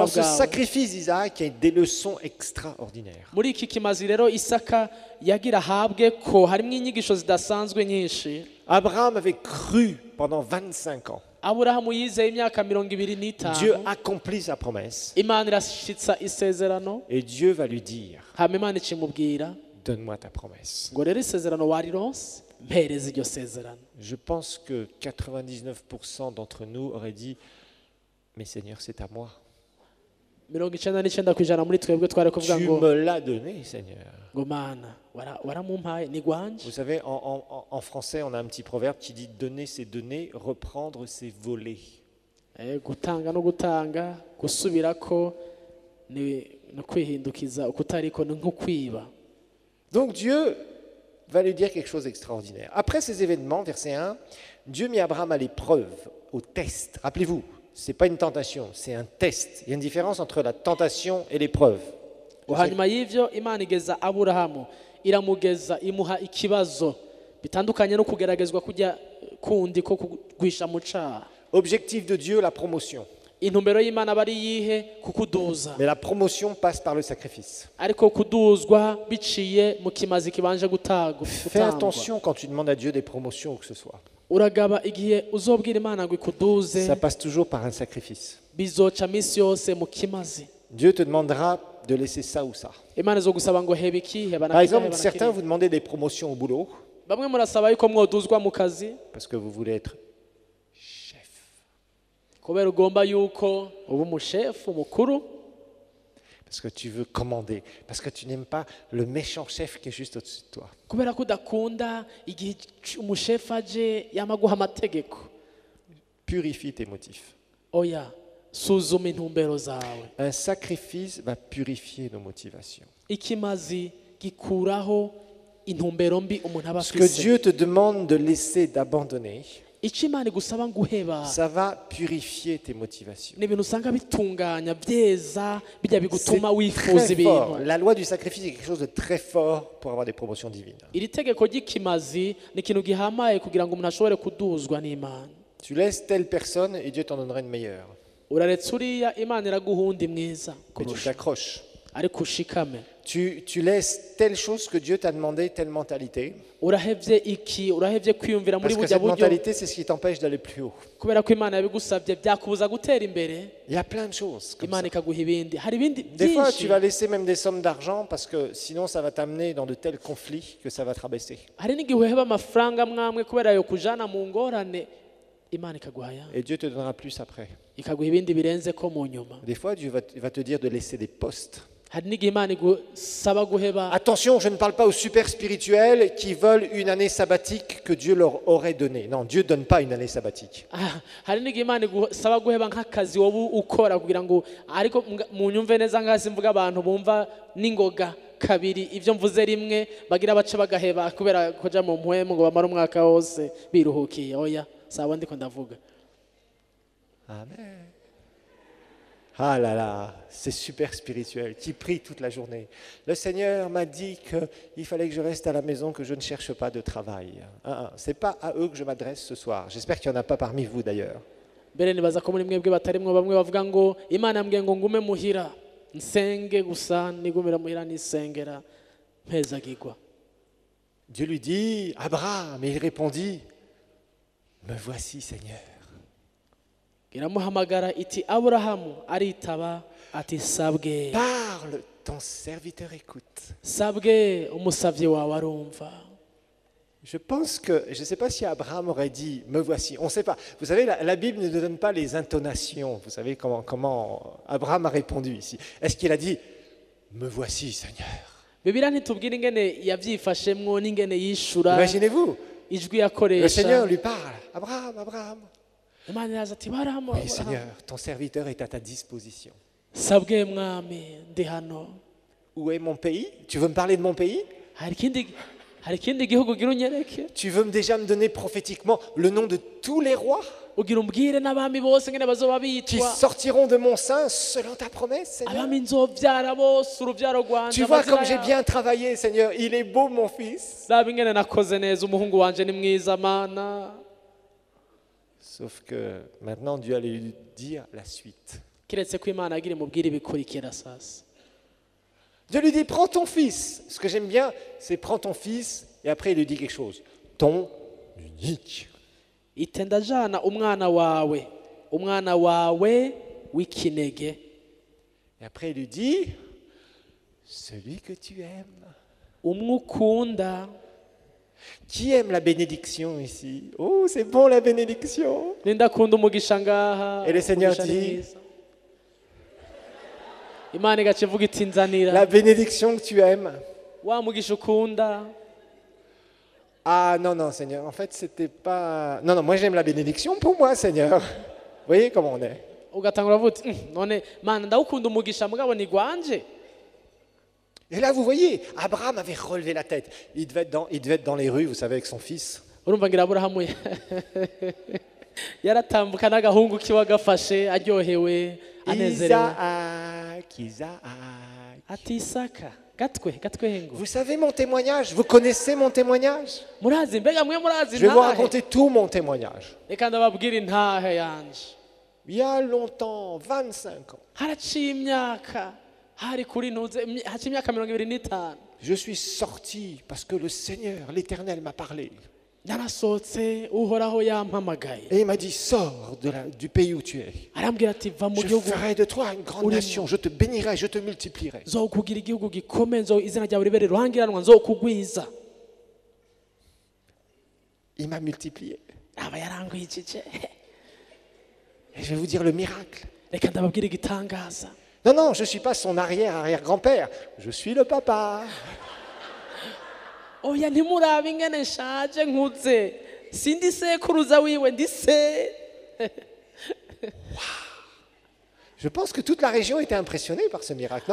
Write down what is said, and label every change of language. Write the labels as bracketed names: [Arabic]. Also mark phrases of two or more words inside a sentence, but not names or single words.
[French] Dans ce [Rundi] bwawe. [French] sacrifice d'Isaac, il y a des leçons extraordinaires. [Rundi] muri iki kimazi rero Isaka yagira ahabwe ko harimo inyigisho zidasanzwe nyinshi. [French] Abraham avait cru pendant 25 ans. [Rundi] Aburahamu yizeye imyaka 25. [French] Dieu accomplit sa promesse [Rundi] imana irashitsa isezerano, [French] et Dieu va lui dire [Rundi] hama imana ikimubwira [French] « Donne-moi ta promesse. [Rundi] ngo rero isezerano warironse mpereza iryo sezerano. » [French] Je pense que 99% d'entre nous auraient dit « Mais Seigneur, c'est à moi. [Rundi] 99% muri twebwe twari kuvuga [French] Tu [Rundi] ngo [French] me l'as donné, Seigneur. [Rundi] ngo mana waramumpaye ni gwanje. [French] Vous savez, en français, on a un petit proverbe qui dit « Donner, c'est donner, reprendre, c'est voler. » [Rundi] gutanga no gutanga, gusubirako ni no kwihindukiza, ukutariko ni nko kwiba. [French] Donc Dieu va lui dire quelque chose d'extraordinaire. Après ces événements, verset 1, Dieu mit Abraham à l'épreuve, au test. Rappelez-vous, ce n'est pas une tentation, c'est un test. Il y a une différence entre la tentation et l'épreuve. [Rundi] hanyuma y'ivyo imana igeza Aburahamu, iramugeza imuha ikibazo bitandukanye no kugeragezwa kujya kundi ko kugwisha mu caha. [French] Objectif de Dieu, la promotion. [Rundi] intumbero y'imana bari yihe kukuduza, [French] Mais la promotion passe par le sacrifice. [Rundi] ariko kuduzwa biciye mu kimazi kibanje [French] Fais attention quand tu demandes à Dieu des promotions ou que ce soit. [Rundi] uragaba igihe uzobwira imana ngo ikuduze, [French] Ça passe toujours par un sacrifice. [Rundi] bizoca misi yose mu kimazi. [French] Dieu te demandera de laisser ça ou ça. [Rundi] imana izogusaba ngo heba iki heba na [French] Par [Rundi] kiriya, [French] exemple, [Rundi] heba na [French] certains [Rundi] kiriya. [French] vous demandez des promotions au boulot [Rundi] bamwe murasaba yuko mwoduzwa mu kazi [French] parce que vous voulez être chef. [Rundi] kubera ugomba yuko uba umushefu mukuru, [French] Parce que tu veux commander. Parce que tu n'aimes pas le méchant chef qui est juste au-dessus de toi. [Rundi] kubera ko udakunda igihe umushefu aje yamaguha amategeko. [French] Purifie tes motifs. [Rundi] Oya, suzuma intumbero zawe. [French] Un sacrifice va purifier nos motivations. [Rundi] Ikimazi gikuraho intumbero mbi umuntu aba [French] Ce que [Rundi] afise. [French] Dieu te demande de laisser, d'abandonner, [Rundi] Icyo Imana igusaba guheba [French] ça va purifier tes motivations. [Rundi] ni ibintu usanga bitunganya byeza bijya [French] C'est [Rundi] bigutuma wifuza [French] très [Rundi] ibintu. [French] fort. La loi du sacrifice est quelque chose de très fort pour avoir des promotions divines. [Rundi] Iri tegeko ry'ikimazi ni ikintu gihamaye kugira ngo umuntu ashobore kuduzwa n'Imana. [French] Tu laisses telle personne et Dieu t'en donnera une meilleure. [Rundi] Uraretse uriya Imana iraguha undi mwiza [French] Mais tu [Rundi] kurusha, [French] t'accroches. [Rundi] ariko ushikame. [French] Tu laisses telle chose que Dieu t'a demandé, telle mentalité. [Rundi] Urahevye iki, urahevye kwiyumvira muri [French] Parce que [Rundi] bujya [French] cette [Rundi] buryo [French] mentalité, c'est ce qui t'empêche d'aller plus haut. [Rundi] kubera ko Imana yabigusabye byakubuza gutera imbere. [French] Il y a plein de choses comme [Rundi] Imana [French] ça. [Rundi] ikaguha ibindi, hari ibindi [French] Des fois, tu [Rundi] byinshi. [French] vas laisser même des sommes d'argent parce que sinon, ça va t'amener dans de tels conflits que ça va te rabaisser. [Rundi] Hari n'igihe uheba amafaranga mwamwe kubera yo kujana mu ngorane, Imana ikaguha ayandi, [French] Et Dieu te donnera plus après. [Rundi] ikaguha ibindi birenze ko mu nyuma. [French] Des fois, Dieu va te dire de laisser des postes. [Rundi] Hari n'igihe Imana igusaba guheba. [French] Attention, je ne parle pas aux super spirituels qui veulent une année sabbatique que Dieu leur aurait donnée. Non, Dieu ne donne pas une année sabbatique. [Rundi] Hari n'igihe Imana igusaba guheba nk'akazi wowe ukora kugira ngo, ariko mu nyumve neza nk'asi mvuga abantu bumva n'ingoga kabiri ibyo mvuze rimwe bagira bace bagaheba kubera kuja mu mpwemu ngo bamara umwaka wose biruhukiye. Oya, saba ndiko ndavuga. Amen. [French] Ah là là, c'est super spirituel, qui prie toute la journée. Le Seigneur m'a dit qu'il fallait que je reste à la maison, que je ne cherche pas de travail. Ce n'est pas à eux que je m'adresse ce soir. J'espère qu'il n'y en a pas parmi vous d'ailleurs. [Rundi] Mbere nibaza ko muri mwebwe batarimwo bamwe bavuga ngo Imana yambwiye ngo ngume muhira nsenge gusa, nigumira muhira nisengera mpezagirwa. [French] Dieu lui dit, Abraham, et il répondit, me voici Seigneur. [Rundi] Iramuhamagara iti Aburahamu, aritaba ati sabwe. [French] Parle, ton serviteur écoute. [Rundi] Sabwe, umusavye wawe arumva. [French] Je pense que, je ne sais pas si Abraham aurait dit, me voici, on ne sait pas. Vous savez, la Bible ne nous donne pas les intonations. Vous savez comment Abraham a répondu ici. Est-ce qu'il a dit, me voici Seigneur? [Rundi] Bibiliya ntitubwira ingene yavyifashemwo n'ingene yishura [French] Imaginez-vous, [Rundi] ijwi [French] le Seigneur [Rundi] yakoresha. [French] lui parle, Abraham, Abraham. [Rundi] Imana iraza ati Baramu, [French] Oui Seigneur, ton serviteur est à ta disposition. [Rundi] sabwe mwami ndi hano. [French] Où est mon pays? Tu veux me parler de mon pays? [Rundi] Hari ikindi gihugu gira unyereke? [French] Tu veux déjà me donner prophétiquement le nom de tous les rois [Rundi] Ugira umbwire n'abami bose ngene bazoba [French] qui [Rundi] bitwa? [French] sortiront de mon sein selon ta promesse, Seigneur? [Rundi] Abami nzovyara bose uruvyaro rwanje. [French] Tu vois [Rundi] amazina [French] comme j'ai [Rundi] yabo. [French] bien travaillé, Seigneur. Il est beau, mon fils. [Rundi] Raba ingene nakoze neza, umuhungu wanje ni mwiza Mana. [French] Sauf que maintenant, Dieu allait lui dire la suite. [Rundi] Kiretse ko Imana agira imubwire ibikurikira sasa. [French] Dieu lui dit, prends ton fils. Ce que j'aime bien, c'est prends ton fils. Et après, il lui dit quelque chose. Ton unique. [Rundi] Ite ndajana umwana wawe w'ikinege. [French] Et après, il lui dit, celui que tu aimes. [Rundi] Umwe ukunda. [French] Qui aime la bénédiction ici? Oh, c'est bon la bénédiction. [Rundi] Nindakunda umugisha ngaha. [French] Et le Seigneur [Rundi] umugisha ni [French] dit, [Rundi] mwiza. Imana igaca ivuga iti nzanira [French] la bénédiction que tu aimes. [Rundi] wa mugisha ukunda. [French] Ah non, non, Seigneur, en fait, c'était pas... Non, non, moi j'aime la bénédiction pour moi, Seigneur. Vous voyez comment on est? [Rundi] Ugatangura uvuga uti none Mana ndawukunda umugisha mugabo ni gwanje. [French] Et là, vous voyez, Abraham avait relevé la tête. Il devait être dans les rues, vous savez, avec son fils. [Rundi] Urumva ngira Aburahamu yaratambuka n'agahungu kiwe agafashe aryohewe anezerewe. [French] Isaac, Isaac. [Rundi] Ati Isaka gatwengo. [French] Vous savez mon témoignage? Vous connaissez mon témoignage? [Rundi] Murazi mbega mwe murazi [French] Je vais vous [Rundi] ntahe. [French] raconter tout mon témoignage. [Rundi] Reka ndababwira intahe yanje. [French] Il y a longtemps, 25 ans, [Rundi] Haraciye imyaka hari kuri ntuze haciye imyaka 25. [French] je suis sorti parce que le Seigneur, l'Éternel m'a parlé. [Rundi] yarasohotse uhoraho yampamagaye [French] Et il m'a dit, sors du pays où tu es. [Rundi] arambwira ati va mu [French] Je [Rundi] gihugu [French] ferai de toi une grande nation, je te bénirai, je te multiplierai. [Rundi] nzokugira igihugu gikomeye izina ryawe ribere ruhangiranwa nzokugwiza [French] Il m'a multiplié. [Rundi] aba yarangwijije [French] Et je vais vous dire le miracle. [Rundi] reka ndababwire igitangaza [French] Non, non, je ne suis pas son arrière-arrière-grand-père. Je suis le papa. [Rundi] oya ntimurabe ingene nshaje nkuze sindi sekuruza wiwe ndi se [French] Je pense que toute la région était impressionnée par ce miracle, non?